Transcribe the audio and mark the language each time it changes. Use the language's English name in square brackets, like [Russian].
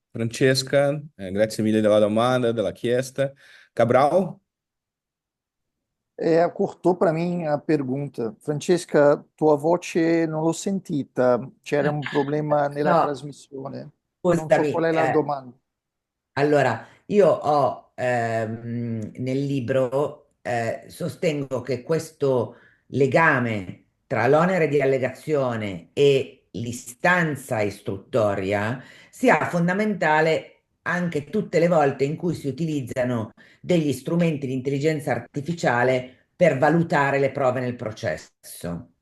[Italian] Francesca, grazie mille della domanda, della chiesta. Cabral? [Portuguese] Cortou para mim a pergunta. [Italian] Francesca, tua voce non l'ho sentita, c'era un problema nella No, trasmissione. Non so qual scusami. è la domanda. Allora, io ho nel libro sostengo che questo legame tra l'onere di allegazione e l'istanza istruttoria sia fondamentale anche tutte le volte in cui si utilizzano degli strumenti di intelligenza artificiale per valutare le prove nel processo.